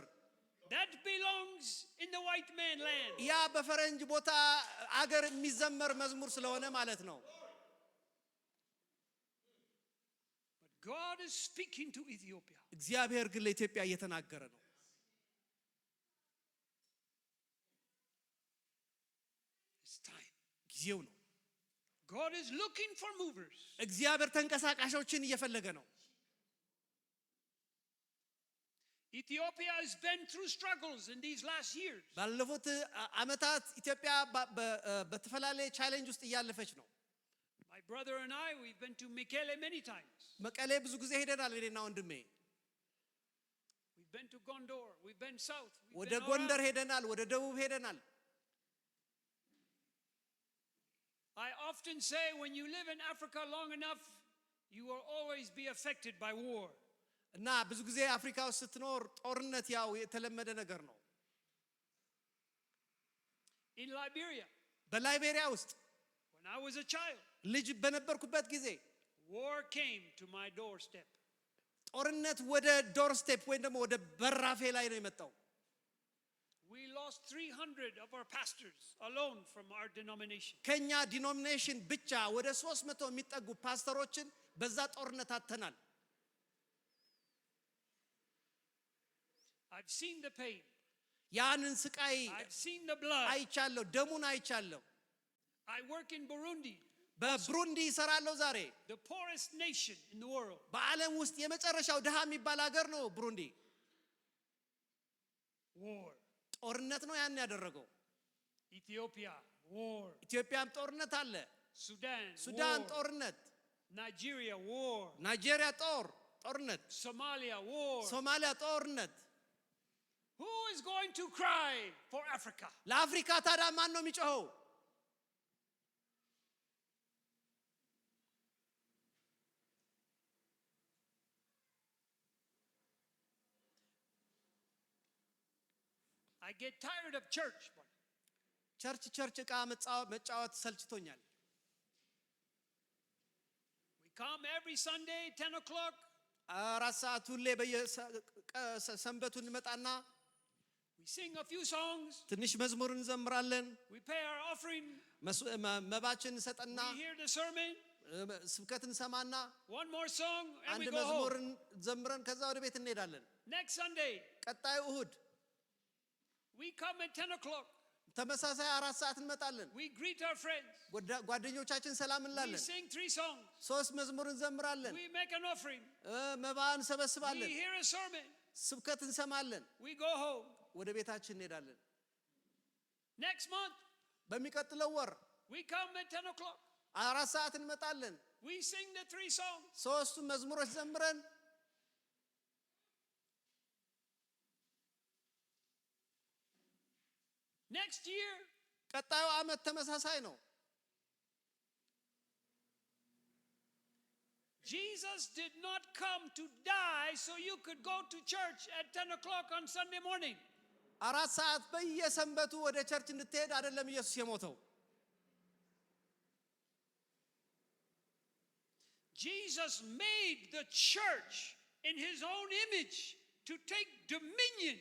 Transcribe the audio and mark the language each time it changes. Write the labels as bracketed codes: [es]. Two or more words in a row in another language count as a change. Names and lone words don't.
[en] That belongs in the white man land. [am] ያ በፈረንጅ ቦታ አገር የሚዘመር መዝሙር ስለሆነ ማለት ነው [en] But God is speaking to Ethiopia. [am] እግዚአብሔር ግን ለኢትዮጵያ እየተናገረ ነው [en] It's time. [am] ጊዜው ነው [en] God is looking for movers. [am] እግዚአብሔር ተንቀሳቃሾችን እየፈለገ ነው [en] Ethiopia has been through struggles in these last years. [am] ባለፉት አመታት ኢትዮጵያ በተፈላለየ ቻሌንጅ ውስጥ እያለፈች ነው [en] My brother and I, we've been to Mekele many times. [am] መቀሌ ብዙ ጊዜ ሄደናል እኔና ወንድሜ [en] We've been to Gondor. We've been south. We've [am] ወደ [en] been all [am] ጎንደር [en] around. [am] ሄደናል ወደ ደቡብ ሄደናል [en] I often say when you live in Africa long enough, you will always be affected by war. [am] እና ብዙ ጊዜ አፍሪካ ውስጥ ስትኖር ጦርነት ያው የተለመደ ነገር ነው [en] In Liberia, [am] በላይቤሪያ ውስጥ [en] when I was a child, [am] ልጅ በነበርኩበት ጊዜ [en] war came to my doorstep. [am] ጦርነት ወደ [en] door step [am] ወይም ደግሞ ወደ በራፌ ላይ ነው የመጣው [en] We lost 300 of our pastors alone from our denomination. [am] ከኛ ዲኖሚኔሽን ብቻ ወደ 300 የሚጠጉ ፓስተሮችን በዛ ጦርነት አጥተናል [en] I've seen the pain. [am] ያንን ስቃይ [en] I've seen the blood. [am] አይቻለሁ ደሙን አይቻለሁ [en] I work in Burundi, [am] በብሩንዲ ይሰራለሁ ዛሬ [en] the poorest nation in the world. [am] በዓለም ውስጥ የመጨረሻው ድሃ የሚባል ሀገር ነው ብሩንዲ [en] War. [am] ጦርነት ነው ያን ያደረገው [en] Ethiopia, war. [am] ኢትዮጵያም ጦርነት አለ [en] Sudan, [am] ሱዳን [en] war. [am] ጦርነት [en] Nigeria, war. [am] ናይጄሪያ ጦርነት [en] Somalia, war. [am] ሶማሊያ ጦርነት [en] Who is going to cry for Africa? [am] ለአፍሪካ ታዲያ ማን ነው የሚጮኸው [en] I get tired of church. [am] ቸርች ዕቃ መጫወት ሰልችቶኛል [en] We come every Sunday, 10 o'clock. [am] 4 ሰዓት ሁሌ በየሰንበቱ እንመጣና [en] We sing a few songs. [am] ትንሽ መዝሙር እንዘምራለን። [en] We pay our offering. [am] መባችን እንሰጠና [en] We hear the sermon. [am] ስብከት እንሰማና [en] One more song and [am] አንድ [en] we go [am] መዝሙር [en] home. [am] ዘምረን ከዛ ወደ ቤት እንሄዳለን። [en] Next Sunday, [am] ቀጣዩ እሁድ [en] we come at 10 o'clock. [am] ተመሳሳይ 4 ሰዓት እንመጣለን። [en] We greet our friends. [am] ጓደኞቻችን ሰላም [en] We [am] እንላለን። [en] sing 3 songs. [am] 3 መዝሙር እንዘምራለን። [en] We make an offering. [am] መባ እንሰበስባለን። [en] We hear a sermon. [am] ስብከት እንሰማለን። [en] We go home. [am] ወደ ቤታችን እንሄዳለን። [en] Next month, [am] በሚቀጥለው ወር [en] we come at 10 o'clock. [am] 4 ሰዓት እንመጣለን። [en] We sing the 3 songs. [am] 3 መዝሙሮች ዘምረን [en] Next year, [am] ቀጣዩ ዓመት ተመሳሳይ ነው። [en] Jesus did not come to die so you could go to church at 10 o'clock on Sunday morning. [am] 4 ሰዓት በየሰንበቱ ወደ ቸርች እንድትሄድ አይደለም ኢየሱስ የሞተው። [en] Jesus made the church in his own image to take dominion.